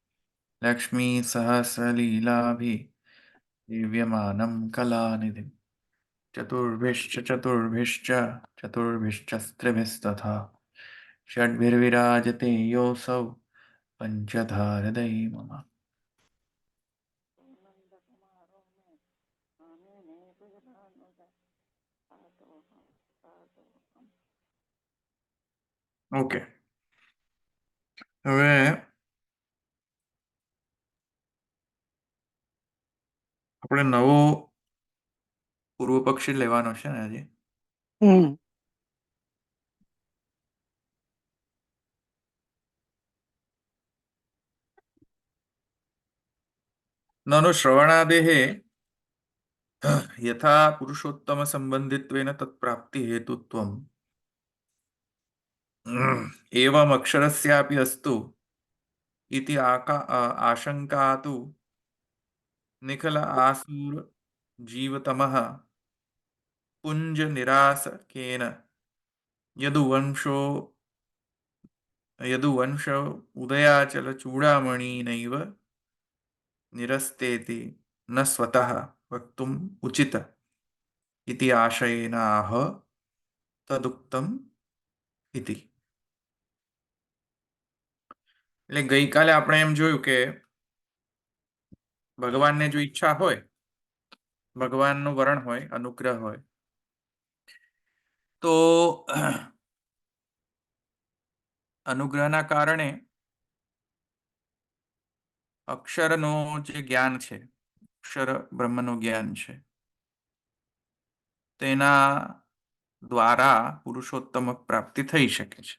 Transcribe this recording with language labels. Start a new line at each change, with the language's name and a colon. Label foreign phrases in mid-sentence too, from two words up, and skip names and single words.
Sanskrit: लक्ष्मीसहस्रलीलाभिसेव्यमानं कलानिधिं चतुर्भिश्च चतुर्भिश्च चतुर्भिश्चस्त्रिभिस्तथा षड्भिर्विराजते योऽसौ पञ्चधारदैमम।
Gujarati: ઓકે, હવે આપણે નવો પૂર્વ પક્ષી લેવાનો છે ને આજે.
Sanskrit: ननु श्रवणादेः यथा पुरुषोत्तम संबंधित्वेन तत्प्राप्ति हेतुत्वम् एवम् अक्षरस्यापि अस्तु इति आशंका तु निखल आसूर जीवतमः पुंज निरासकेन यदुवंशो यदुवंश उदयाचल चूड़ामणिनैव निरस्तेति न स्वतः वक्तुम् उचित इति आशयेन आह तदुक्तम् इति.
Gujarati: એટલે ગઈકાલે આપણે એમ જોયું કે ભગવાનને જો ઈચ્છા હોય, ભગવાનનું વરણ હોય, અનુગ્રહ હોય, તો અનુગ્રહના કારણે અક્ષરનો જે જ્ઞાન છે, અક્ષર બ્રહ્મનું જ્ઞાન છે, તેના દ્વારા પુરુષોત્તમ પ્રાપ્તિ થઈ શકે છે.